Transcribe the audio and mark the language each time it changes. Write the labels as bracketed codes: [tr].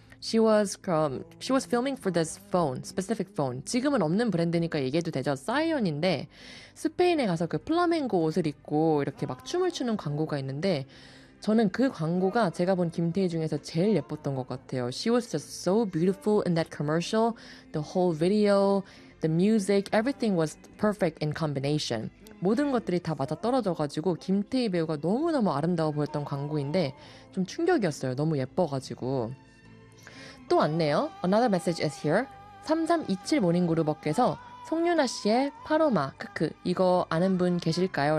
[en] She was filming for this phone, specific phone. [ko] 지금은 없는 브랜드니까 얘기해도 되죠. 사이언인데 스페인에 가서 그 플라멩고 옷을 입고 이렇게 막 춤을 추는 광고가 있는데 저는 그 광고가 제가 본 김태희 중에서 제일 예뻤던 것 같아요. [en] She was just so beautiful in that commercial. The whole video, the music, everything was perfect in combination. [ko] 모든 것들이 다 맞아떨어져가지고 김태희 배우가 너무너무 아름다워 보였던 광고인데 좀 충격이었어요. 너무 예뻐가지고. 또 왔네요. [en] Another message is here. [ko] 3327 모닝그루버께서 송유나 씨의 파로마, 크크, 이거 아는 분 계실까요?